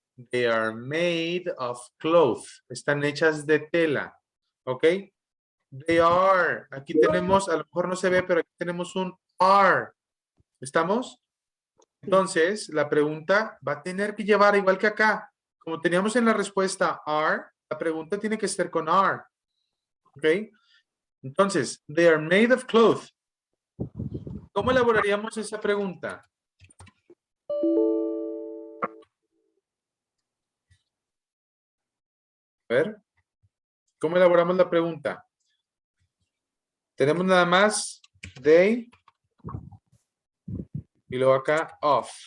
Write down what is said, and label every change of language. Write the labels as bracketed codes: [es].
[en] They are made of cloth. [es] Están hechas de tela, [en] ¿ok? They are. [es] Aquí tenemos, a lo mejor no se ve, pero aquí tenemos un are. ¿Estamos? Entonces, la pregunta va a tener que llevar, igual que acá, como teníamos en la respuesta are, la pregunta tiene que ser con are. ¿Ok? [en] Entonces, they are made of cloth. [es] ¿Cómo elaboraríamos esa pregunta? A ver, ¿cómo elaboramos la pregunta? Tenemos nada más they y luego acá of.